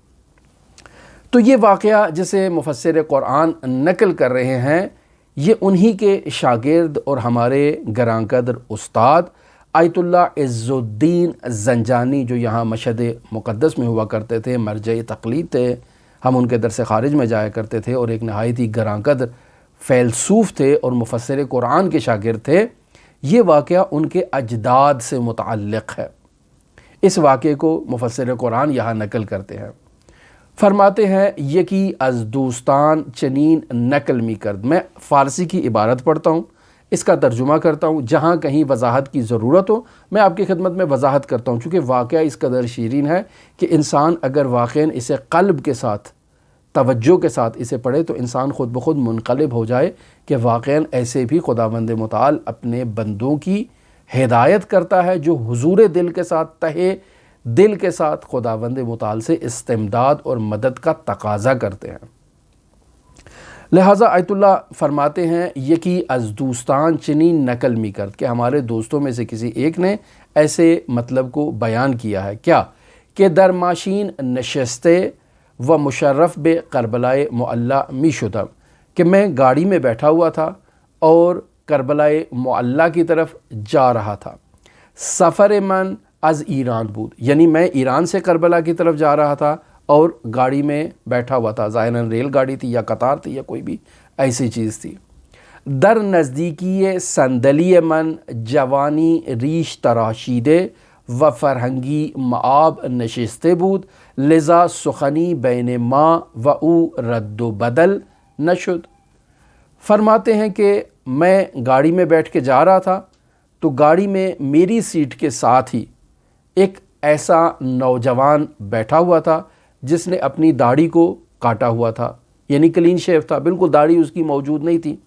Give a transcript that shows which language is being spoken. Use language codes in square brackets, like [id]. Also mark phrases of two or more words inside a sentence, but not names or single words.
[ur] تو یہ واقعہ جسے مفسر قرآن نقل کر رہے ہیں یہ انہی کے شاگرد اور ہمارے گراں قدر استاد آیت اللہ عز الدین زنجانی، جو یہاں مشہد مقدس میں ہوا کرتے تھے، مرجع تقلید تھے، ہم ان کے درس خارج میں جایا کرتے تھے، اور ایک نہایت ہی گراں قدر فیلسوف تھے اور مفسر قرآن کے شاگرد تھے۔ یہ واقعہ ان کے اجداد سے متعلق ہے۔ اس واقعے کو مفسر قرآن یہاں نقل کرتے ہیں، فرماتے ہیں [fa] یکی از دوستان چنین نقل می کرد۔ [ur] میں فارسی کی عبارت پڑھتا ہوں، اس کا ترجمہ کرتا ہوں، جہاں کہیں وضاحت کی ضرورت ہو میں آپ کی خدمت میں وضاحت کرتا ہوں، چونکہ واقعہ اس قدر شیرین ہے کہ انسان اگر واقعاً اسے قلب کے ساتھ، توجہ کے ساتھ اسے پڑھے تو انسان خود بخود منقلب ہو جائے کہ واقعاً ایسے بھی خداوند متعال اپنے بندوں کی ہدایت کرتا ہے جو حضور دل کے ساتھ، تہہ دل کے ساتھ خداوند متعال سے استمداد اور مدد کا تقاضا کرتے ہیں۔ لہٰذا آیت اللہ فرماتے ہیں [fa] یکی از دوستان چنین نقل می کرد، [ur] کہ ہمارے دوستوں میں سے کسی ایک نے ایسے مطلب کو بیان کیا ہے، کیا کہ [fa] در ماشین نشستے و مشرف بے کربلائے معلی می شدم، [ur] کہ میں گاڑی میں بیٹھا ہوا تھا اور کربلائے معلی کی طرف جا رہا تھا۔ [fa] سفر من از ایران بود، [ur] یعنی میں ایران سے کربلا کی طرف جا رہا تھا اور گاڑی میں بیٹھا ہوا تھا، ظاہراً ریل گاڑی تھی یا قطار تھی یا کوئی بھی ایسی چیز تھی۔ [fa] در نزدیکی صندلی من جوانی ریش تراشیده و فرهنگی معاب نشسته بود، لذا سخنی بین ما و او رد و بدل نشد۔ [ur] فرماتے ہیں کہ میں گاڑی میں بیٹھ کے جا رہا تھا تو گاڑی میں میری سیٹ کے ساتھ ہی ایک ایسا نوجوان بیٹھا ہوا تھا جس نے اپنی داڑھی کو کاٹا ہوا تھا، یعنی [en] clean shave [ur] تھا، بالکل داڑھی اس کی موجود نہیں تھی۔